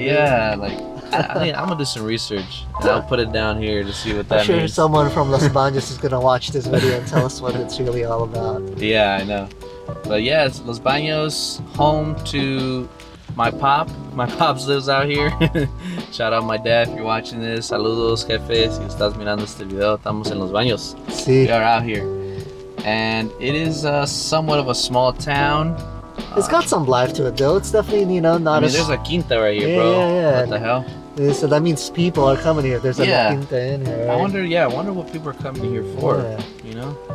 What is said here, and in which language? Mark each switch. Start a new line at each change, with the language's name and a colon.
English: Yeah, like I mean, I'm gonna do some research and I'll put it down here to see what that I'm sure means. someone from Los Banos is gonna watch this video and tell us what it's really all about. Yeah, I know. But yeah, it's Los Banos, home to my pop. My pops lives out here. Shout out my dad if you're watching this.
Spanish: Saludos, jefe. Si estás mirando este video, estamos en Los Banos.
English: See? We are out here. And it is somewhat of a small town. It's got some life to it though. It's definitely, not I mean, as... there's a quinta right here, Yeah, bro. yeah. What the hell? So that means people are coming here. There's a quinta in here, right? I wonder what people are coming here for. Yeah. You know?